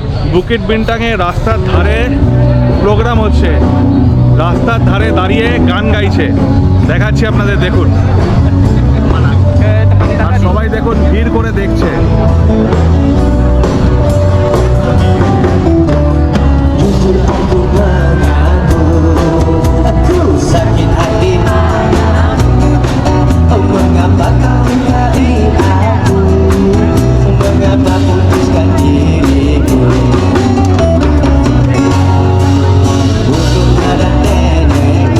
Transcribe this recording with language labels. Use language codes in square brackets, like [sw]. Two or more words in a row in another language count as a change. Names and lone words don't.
[bn] বুকিট বিন্টাংয়ে রাস্তার ধারে প্রোগ্রাম হচ্ছে, রাস্তার ধারে দাঁড়িয়ে গান গাইছে, দেখাচ্ছি আপনাদের, দেখুন। আর সবাই দেখুন ভিড় করে দেখছে। [id] Sakit hati, mengapa kau tinggalin aku, mengapa putuskan diriku untuk ada nenekku.